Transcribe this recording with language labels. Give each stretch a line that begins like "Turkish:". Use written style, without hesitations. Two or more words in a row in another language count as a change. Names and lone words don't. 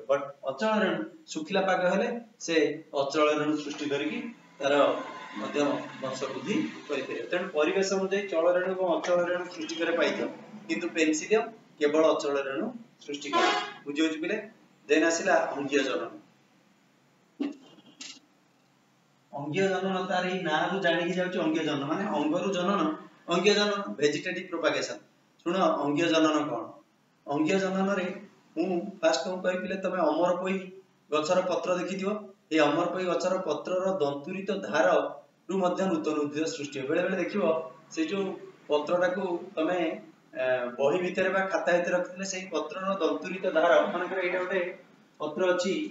Odia: बट ଅଚଳ ରେଣୁ ସୁଖିଲା ପାଗ ହେଲେ ସେ ଅଚଳ ରେଣୁ ସୃଷ୍ଟି କରିକି ତାର ମଧ୍ୟମ ବଂଶ ବୃଦ୍ଧି କରି ପାରିବ। ତେଣୁ ପରିବେଶ ଅନୁସାରେ ଚଳ ରେଣୁ ଏବଂ ଅଚଳ ରେଣୁ ସୃଷ୍ଟି କରି ପାରିଥାଏ କିନ୍ତୁ पेन्सिलियम କେବଳ ଅଚଳ ରେଣୁ ସୃଷ୍ଟି କରେ। ବୁଝିଗଲ ପିଲେ। देन ଆସିଲା ଅଙ୍ଗୀୟ ଜନନ। ଅଙ୍ଗୀୟ ଜନନ ତାର ହିଁ ନାଁରୁ ଜାଣି ହେଉଛି ଅଙ୍ଗୀୟ ଜନନ ମାନେ ଅଙ୍ଗରୁ ଜନନ। ଅଙ୍ଗୀୟ ଜନନ
English: vegetative propagation.
Odia: ଶୁଣ ଅଙ୍ଗୀୟ ଜନନ କୋଉ ଅଙ୍ଗୀୟ ଜନନରେ ମୁଁ फास्ट କୁ କହି ପିଲେ ତମେ ଅମରପୋଈ ଗଛର ପତ୍ର ଦେଖି ଦିଅ। ଏ ଅମରପୋଈ ଗଛର ପତ୍ରର ଦନ୍ତୁରିତ ଧାରରୁ ମଧ୍ୟ ନୂତନ ଉଦ୍ଭିଦ ସୃଷ୍ଟି ବେଳେ ବେଳେ ଦେଖିବ ସେ ଯେ ପତ୍ରଟାକୁ ତମେ ବହି ଭିତରେ ବା ଖାତା ଭିତରେ ରଖିଲେ ସେହି ପତ୍ରର ଦନ୍ତୁରିତ ଧାର ମାନେ କରେ ଏଟା ଗୋଟେ ପତ୍ର ଅଛି